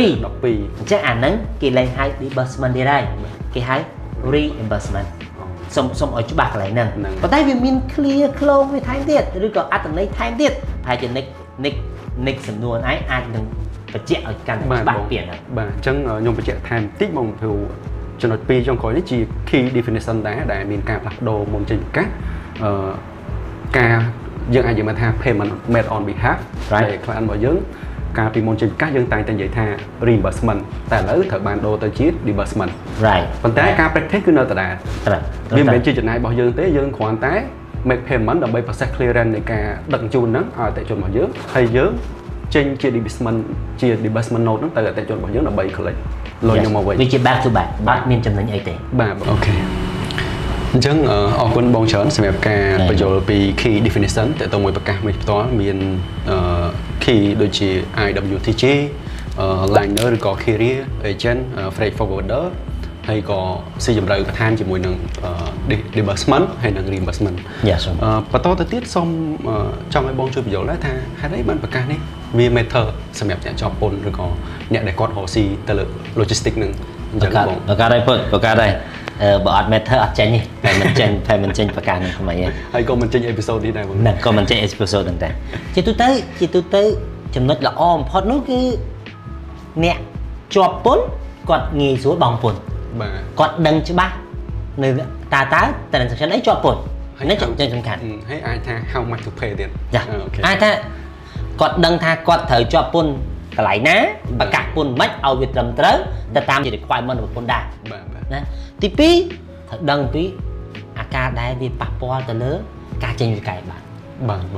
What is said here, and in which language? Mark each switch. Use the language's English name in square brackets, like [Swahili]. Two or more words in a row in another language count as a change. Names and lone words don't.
[Khmer] អញ្ចឹងអាហ្នឹងគេលែងហៅ disbursement ទៀតហើយគេហៅ reimbursement សុំឲ្យច្បាស់កន្លែងហ្នឹងប៉ុន្តែវាមាន clear ខ្លងវាថែមទៀតឬក៏អត្ថន័យថែមទៀតប្រហែលជា next សំណួរឯងអាចនឹងបញ្ជាក់ឲ្យកាន់តែច្បាស់ពីហ្នឹង បាទអញ្ចឹងខ្ញុំបញ្ជាក់ថែមបន្តិចបងព្រោះចំណុច2ចុងក្រោយនេះជា [English] key definition [Khmer] ដែរដែលមានការផ្លាស់ប្ដូរមុនចេញប្រកាសការយើងអាចនិយាយមកថា [English] payment made on behalf [Khmer] ដែល client របស់យើងកាលពីមុនចេញប្រកាសយើងតែងតែនិយាយថា reimbursement តែឥឡូវត្រូវបានដូរទៅជា disbursement right ប៉ុន្តែការ practice គឺនៅដដែល ត្រូវ វាមិនមែនជាចំណាយរបស់យើងទេយើងគ្រាន់តែ [English] make payment [Khmer] ដើម្បី [English] process clearance [Khmer] នៃការដឹកជញ្ជូនហ្នឹងឲ្យអតិថិជនរបស់យើងហើយយើងចេញជា [English] disbursement note [Khmer] ហ្នឹងទៅអតិថិជនរបស់យើងដើម្បី collect លុយយើងមកវិញ វាជា [English] back to back [Khmer] អត់មានចំណេញអីទេ បាទអូខេអញ្ចឹងអរគុណបងច្រើនសម្រាប់ការបញ្យល់ពី [English] key definition [Khmer] តើតើមួយប្រកាសមួយផ្ទាល់មានkey ដូចជា IWTG liner ឬក៏ [English] carrier agent freight forwarder [Khmer] ហើយក៏ស៊ីជម្រៅបន្ថែមជាមួយនឹង disbursement ហើយនឹង reimbursement បន្តទៅទៀតសូមចង់ឲ្យបងជួយបញ្យល់ដែរថាហេតុអីបានប្រកាសនេះវា matter សម្រាប់អ្នកជាប់ពន្ធឬក៏អ្នកដែលគាត់រកស៊ីទៅលើ logistics នឹងអញ្ចឹងបង ប្រកាសដែរពុតប្រកាសដែរបើអត់ matter អត់ចេញទេតែមិនចេញប្រកាសនឹងថ្មីទេ ហើយក៏មិនចេញ episode នេះដែរបង ហ្នឹងក៏មិនចេញ episode ហ្នឹងដែរជាទូទៅចំណុចល្អបំផុតនោះគឺអ្នកជាប់ពន្ធគាត់ងាយស្រួលបង់ពន្ធ បាទ គាត់ដឹងច្បាស់នៅតើ transaction អីជាប់ពន្ធនេះសំខាន់ ហើយអាចថា [English] how much to pay [Khmer] ទៀត អាចថាគាត់ដឹងថាគាត់ត្រូវជាប់ពន្ធកន្លែងណាប្រកាសពន្ធមិនឲ្យវាត្រឹមត្រូវទៅតាមជា requirement របស់ពន្ធដែរណាទី2ត្រូវដឹងពីអាការដែលវាប៉ះពាល់ទៅលើការចេញវិក័យបាទ បង